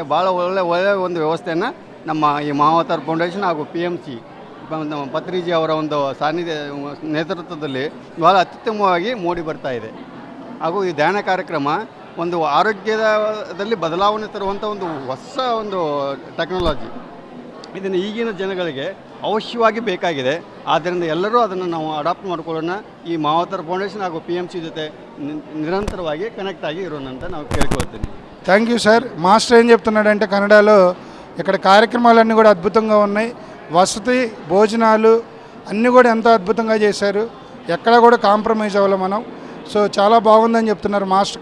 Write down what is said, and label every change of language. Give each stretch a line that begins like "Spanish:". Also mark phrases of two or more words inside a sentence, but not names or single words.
Kannada: ಭಾಳ ಒಳ್ಳೆಯ ಒಂದು ವ್ಯವಸ್ಥೆಯನ್ನು ನಮ್ಮ ಈ ಮಾವತಾರ್ ಫೌಂಡೇಶನ್ ಹಾಗೂ PMC ಪತ್ರಿಜಿ ಅವರ ಒಂದು ನೇತೃತ್ವದಲ್ಲಿ ಭಾಳ ಅತ್ಯುತ್ತಮವಾಗಿ ಮೂಡಿ ಬರ್ತಾ ಇದೆ. ಹಾಗೂ ಈ ಧ್ಯಾನ ಕಾರ್ಯಕ್ರಮ ಒಂದು ಆರೋಗ್ಯದಲ್ಲಿ ಬದಲಾವಣೆ ತರುವಂಥ ಒಂದು ಹೊಸ ಒಂದು ಟೆಕ್ನಾಲಜಿ. ಇದನ್ನು ಈಗಿನ ಜನಗಳಿಗೆ ಅವಶ್ಯವಾಗಿ ಬೇಕಾಗಿದೆ. ಆದ್ದರಿಂದ ಎಲ್ಲರೂ ಅದನ್ನು ನಾವು ಅಡಾಪ್ಟ್ ಮಾಡಿಕೊಳ್ಳೋಣ. ಈ ಮಾವತಾರ್ ಫೌಂಡೇಶನ್ ಹಾಗೂ PMC ಜೊತೆ ನಿರಂತರವಾಗಿ ಕನೆಕ್ಟ್ ಆಗಿ ಇರೋನಂತ ನಾಕು ಕೇಳ್ಕೊಳ್ತೀನಿ.
English: Thank you sir.
Telugu: మాస్టర్ ఏం చెప్తున్నాడంటే కన్నడలో ఇక్కడ కార్యక్రమాలన్నీ కూడా అద్భుతంగా ఉన్నాయి. వసతి, భోజనాలు అన్నీ కూడా ఎంతో అద్భుతంగా చేశారు. ఎక్కడ కూడా కాంప్రమైజ్ అవ్వాలి మనం. సో చాలా బాగుందని చెప్తున్నారు మాస్టర్.